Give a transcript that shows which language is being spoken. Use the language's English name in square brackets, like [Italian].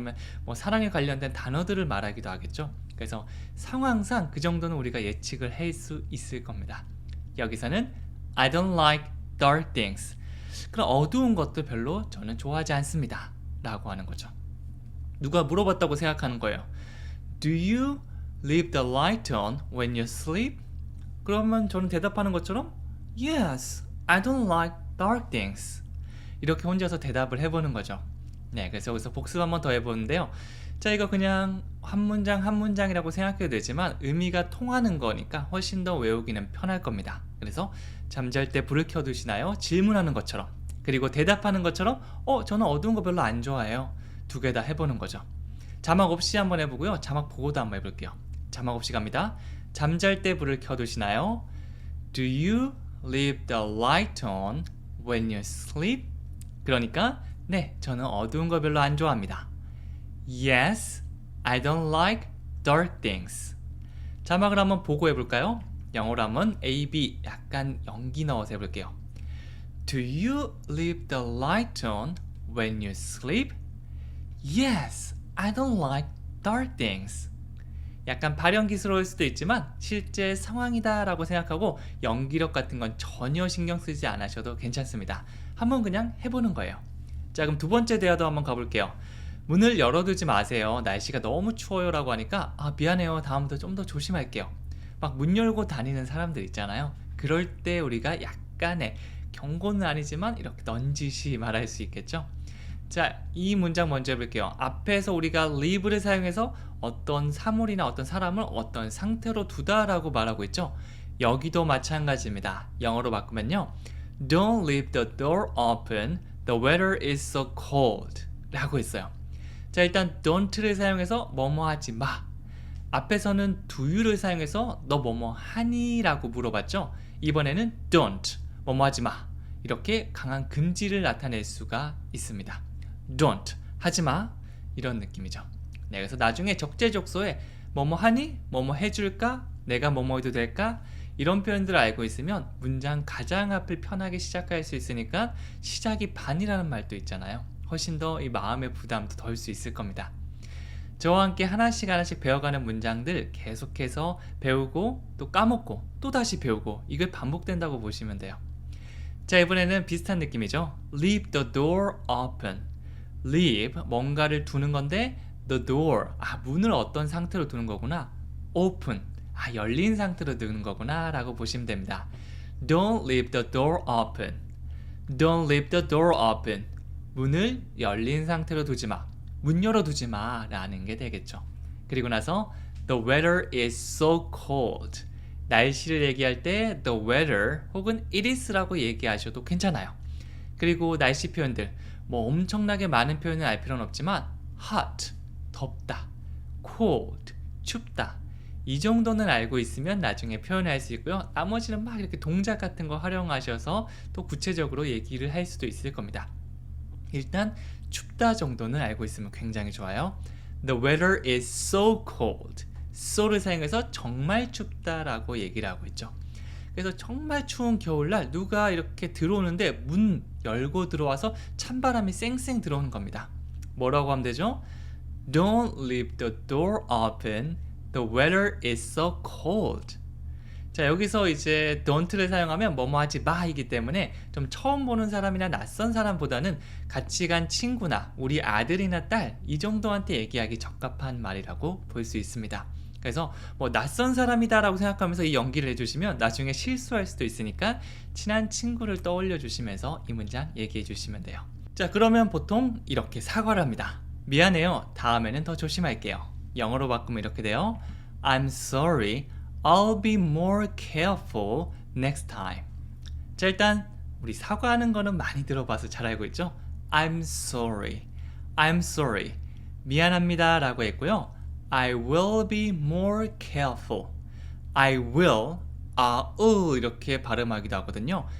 [Korean] 아니면 사랑에 관련된 단어들을 말하기도 하겠죠. 그래서 상황상 그 정도는 우리가 예측을 할 수 있을 겁니다. 여기서는 [English] I don't like dark things, [Korean] 그럼 어두운 것도 별로 저는 좋아하지 않습니다 라고 하는 거죠. 누가 물어봤다고 생각하는 거예요. [English] Do you leave the light on when you sleep? [Korean] 그러면 저는 대답하는 것처럼 [English] Yes, I don't like dark things. [Korean] 이렇게 혼자서 대답을 해보는 거죠. 네, 그래서 여기서 복습 한번 더 해보는데요. 자, 이거 그냥 한 문장이라고 생각해도 되지만 의미가 통하는 거니까 훨씬 더 외우기는 편할 겁니다. 그래서 잠잘 때 불을 켜두시나요? 질문하는 것처럼, 그리고 대답하는 것처럼 저는 어두운 거 별로 안 좋아해요. 두 개 다 해보는 거죠. 자막 없이 한번 해보고요. 자막 보고도 한번 해볼게요. 자막 없이 갑니다. 잠잘 때 불을 켜두시나요? [English] Do you leave the light on when you sleep? [Korean] 그러니까 네, 저는 어두운 거 별로 안 좋아합니다. [English] Yes, I don't like dark things. [Korean] 자막을 한번 보고 해볼까요? 영어로 한번 A, B 약간 연기 넣어서 해볼게요. [English] Do you leave the light on when you sleep? Yes, I don't like dark things. [Korean] 약간 발연기스러울 수도 있지만 실제 상황이다 라고 생각하고 연기력 같은 건 전혀 신경 쓰지 않으셔도 괜찮습니다. 한번 그냥 해보는 거예요. 자, 그럼 두 번째 대화도 한번 가볼게요. 문을 열어두지 마세요. 날씨가 너무 추워요 라고 하니까 미안해요. 다음부터 좀 더 조심할게요. 막 문 열고 다니는 사람들 있잖아요. 그럴 때 우리가 약간의 경고는 아니지만 이렇게 넌지시 말할 수 있겠죠. 자, 이 문장 먼저 해볼게요. 앞에서 우리가 leave를 사용해서 어떤 사물이나 어떤 사람을 어떤 상태로 두다 라고 말하고 있죠. 여기도 마찬가지입니다. 영어로 바꾸면요, [English] Don't leave the door open. The weather is so cold [Korean] 라고 했어요. 자, 일단 don't를 사용해서 뭐뭐 하지 마. 앞에서는 [English] do you [Korean] 를 사용해서 너 뭐뭐 하니? 라고 물어봤죠. 이번에는 don't, 뭐뭐 하지 마. 이렇게 강한 금지를 나타낼 수가 있습니다. don't, 하지 마. 이런 느낌이죠. 네, 그래서 나중에 적재적소에 뭐뭐 하니? 뭐뭐 해줄까? 내가 뭐뭐 해도 될까? 이런 표현들을 알고 있으면 문장 가장 앞을 편하게 시작할 수 있으니까 시작이 반이라는 말도 있잖아요. 훨씬 더 이 마음의 부담도 덜 수 있을 겁니다. 저와 함께 하나씩 배워가는 문장들 계속해서 배우고 또 까먹고 또 다시 배우고 이걸 반복된다고 보시면 돼요. 자, 이번에는 비슷한 느낌이죠. [English] Leave the door open. [Korean] Leave, 뭔가를 두는 건데 the door, 문을 어떤 상태로 두는 거구나. Open, 열린 상태로 두는 거구나 라고 보시면 됩니다. [English] Don't leave the door open. Don't leave the door open. [Korean] 문을 열린 상태로 두지 마. 문 열어두지 마 라는 게 되겠죠. 그리고 나서 [English] The weather is so cold. [Korean] 날씨를 얘기할 때 [English] The weather [Korean] 혹은 [English] It is [Korean] 라고 얘기하셔도 괜찮아요. 그리고 날씨 표현들 뭐 엄청나게 많은 표현을 알 필요는 없지만 hot, 덥다, cold, 춥다, 이 정도는 알고 있으면 나중에 표현할 수 있고요. 나머지는 막 이렇게 동작 같은 거 활용하셔서 또 구체적으로 얘기를 할 수도 있을 겁니다. 일단 춥다 정도는 알고 있으면 굉장히 좋아요. [English] The weather is so cold. [Korean] so를 사용해서 정말 춥다라고 얘기를 하고 있죠. 그래서 정말 추운 겨울날 누가 이렇게 들어오는데 문 열고 들어와서 찬바람이 쌩쌩 들어오는 겁니다. 뭐라고 하면 되죠? [English] Don't leave the door open. The weather is so cold. [Korean] 자, 여기서 이제 don't를 사용하면 뭐뭐 하지 마이기 때문에 좀 처음 보는 사람이나 낯선 사람보다는 같이 간 친구나 우리 아들이나 딸 이 정도한테 얘기하기 적합한 말이라고 볼 수 있습니다. 그래서 뭐 낯선 사람이다 라고 생각하면서 이 연기를 해주시면 나중에 실수할 수도 있으니까 친한 친구를 떠올려 주시면서 이 문장 얘기해 주시면 돼요. 자, 그러면 보통 이렇게 사과를 합니다. 미안해요. 다음에는 더 조심할게요. 영어로 바꾸면 이렇게 돼요. [English] I'm sorry. I'll be more careful next time. [Korean] 자, 일단 우리 사과하는 거는 많이 들어봐서 잘 알고 있죠? [English] I'm sorry. I'm sorry. [Korean] 미안합니다 라고 했고요. [English] I will be more careful. I will, [Korean] 이렇게 발음하기도 하거든요.